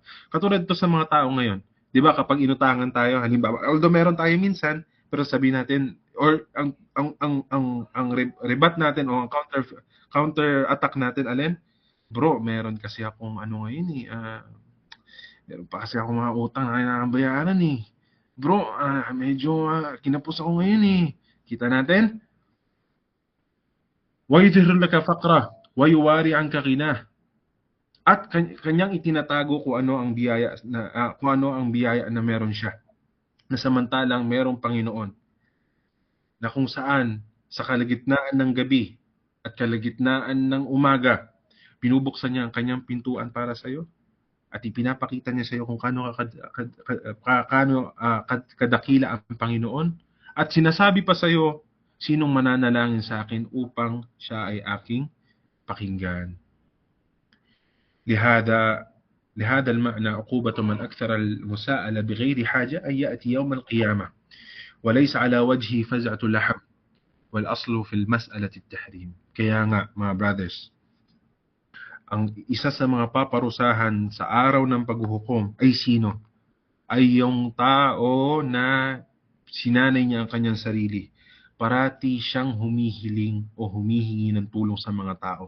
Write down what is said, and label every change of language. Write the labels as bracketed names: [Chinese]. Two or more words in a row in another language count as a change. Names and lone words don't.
[Filipino] Katulad to sa mga tao ngayon. 'Di ba kapag inutangan tayo, halimbawa, although meron tayo minsan, pero sabihin natin or ang rebat natin o ang [English] counter attack [Filipino] natin alin? Bro, meron kasi akong ano ngayon meron pa kasi akong mga utang na kailangan bayaran eh. Bro, medyo kinapos ako ngayon eh. Kita natin? [Arabic] وَيُظْهِرْ لَكَ فَقْرَهُ وَيُوَارِ عَنْكَ غِنَاهُ. [Filipino] At kanyang itinatago kung ano ang biyaya na meron siya. Na samantalang merong Panginoon. Na kung saan sa kalagitnaan ng gabi at kalagitnaan ng umaga, binubuksan niya ang kanyang pintuan para sa iyo at ipinapakita niya sa iyo kung kaano kadakila ang Panginoon at sinasabi pa sa iyo, sinong mananalangin sa akin upang siya ay aking pakinggan. [Arabic] Lihada لهذا المعنى عقوبة من أكثر المساءلة بغير حاجة أن يأتي يوم القيامة وليس على وجهه فزعة لحم والأصل في المسألة التحريم. [Filipino] Kaya nga, mga brothers, ang isa sa mga paparusahan sa araw ng paghuhukom ay sino? Ay yung tao na sinanay niya ang kanyang sarili. Parati siyang humihiling o humihingi ng tulong sa mga tao.